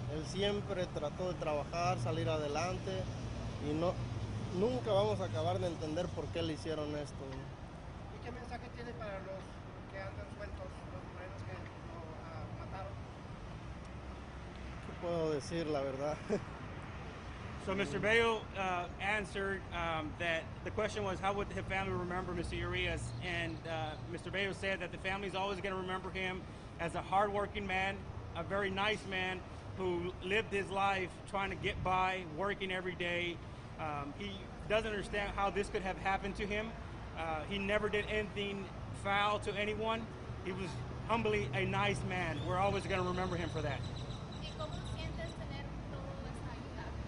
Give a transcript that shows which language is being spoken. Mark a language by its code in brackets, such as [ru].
[es] Él siempre trató de trabajar, salir adelante y nunca vamos a acabar de entender por qué le hicieron esto. ¿Y qué mensaje tiene para los que andan sueltos, los morenos que lo mataron? ¿Qué puedo decir, la verdad? [en] So Mr. Bello answered that the question was, how would the family remember Mr. Urias? And Mr. Bello said that the family is always going to remember him as a hardworking man, a very nice man who lived his life trying to get by, working every day. He doesn't understand how this could have happened to him. He never did anything foul to anyone. He was humbly a nice man. We're always going to remember him for that. [es] ¿Y cómo sientes tener toda esta ayuda?